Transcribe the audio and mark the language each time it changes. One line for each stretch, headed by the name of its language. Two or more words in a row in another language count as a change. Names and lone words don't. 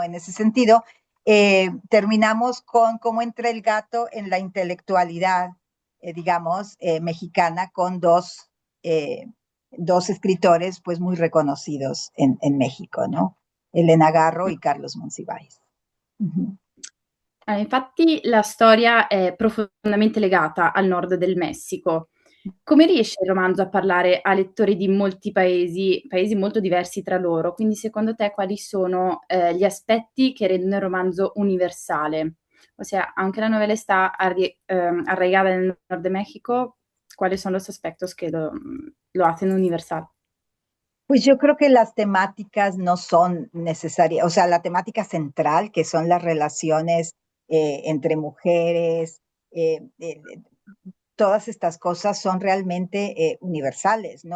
Spanish: En ese sentido, terminamos con cómo entra el gato en la intelectualidad, digamos, mexicana, con dos escritores, pues, muy reconocidos en México, ¿no? Elena Garro y Carlos Monsiváis. Uh-huh.
Italian: Infatti la storia è profondamente legata al nord del Messico. Come riesce il romanzo a parlare a lettori di molti paesi molto diversi tra loro? Quindi secondo te quali sono, gli aspetti che rendono il romanzo universale? Ossia,
Spanish: aunque la novela está arraigada en el Nord de México, ¿cuáles son los aspectos que lo hacen universal? Pues yo creo que las temáticas no son necesarias, o sea, la temática central, que son las relaciones entre mujeres, todas estas cosas son realmente universales, ¿no?